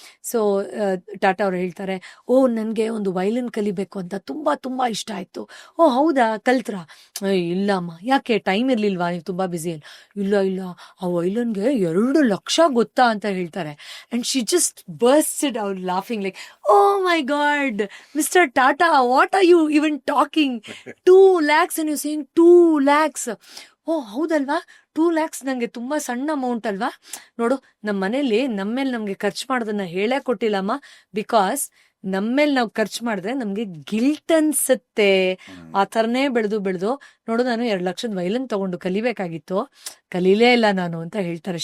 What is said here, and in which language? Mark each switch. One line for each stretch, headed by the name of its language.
Kannada: So Tata ಅವ್ರು ಹೇಳ್ತಾರೆ, ನನ್ಗೆ ಒಂದು ವೈಲಿನ್ ಕಲಿಬೇಕು ಅಂತ ತುಂಬಾ ತುಂಬಾ ಇಷ್ಟ ಆಯ್ತು. ಹೌದಾ, ಕಲ್ತ್ರಾ? ಇಲ್ಲಮ್ಮ. ಯಾಕೆ, ಟೈಮ್ ಇರ್ಲಿಲ್ವಾ, ನೀವು ತುಂಬಾ ಬ್ಯುಸಿ? ಇಲ್ಲ, ಆ ವೈಲಿನ್ಗೆ 2 ಲಕ್ಷ ಗೊತ್ತಾ ಅಂತ ಹೇಳ್ತಾರೆ.
English: And she just bursted out laughing like, oh my God, mister Tata, what are you even talking? 2 lakhs and you're saying 2 lakhs.
Kannada: ಹೌದಲ್ವಾ, 2 lakhs ನಂಗೆ ತುಂಬಾ ಸಣ್ಣ ಅಮೌಂಟ್ ಅಲ್ವಾ? ನೋಡು, ನಮ್ಮ ಮನೇಲಿ ನಮ್ಮೇಲೆ ನಮ್ಗೆ ಖರ್ಚು ಮಾಡೋದನ್ನ ಹೇಳೇ ಕೊಟ್ಟಿಲ್ಲಮ್ಮ. ಬಿಕಾಸ್ ನಮ್ಮೇಲೆ ನಾವು ಖರ್ಚು ಮಾಡಿದ್ರೆ ನಮ್ಗೆ ಗಿಲ್ಟ್ ಅನ್ಸುತ್ತೆ. ಆ ಥರನೇ ಬೆಳೆದು ನೋಡು, ನಾನು 2 ಲಕ್ಷದ ವೈಲನ್ ತಗೊಂಡು ಕಲಿಬೇಕಾಗಿತ್ತು, ಕಲೀಲೇ ಇಲ್ಲ ನಾನು ಅಂತ ಹೇಳ್ತಾರೆ.